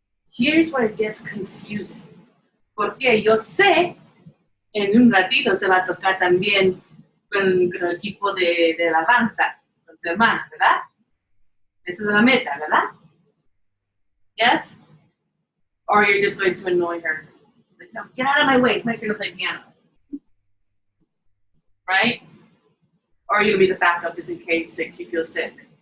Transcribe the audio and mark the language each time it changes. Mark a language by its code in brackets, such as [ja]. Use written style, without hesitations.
[en] Here's where it gets confusing. [es] Porque yo sé, en un ratito se va a tocar también con el equipo de alabanza, con su hermana, ¿verdad? Esa es la meta, ¿verdad? Yes? [en] Or you're just going to annoy her. It's like, no, get out of my way. It's my turn to play piano. Right? Or you'll be the backup just in case you feel sick.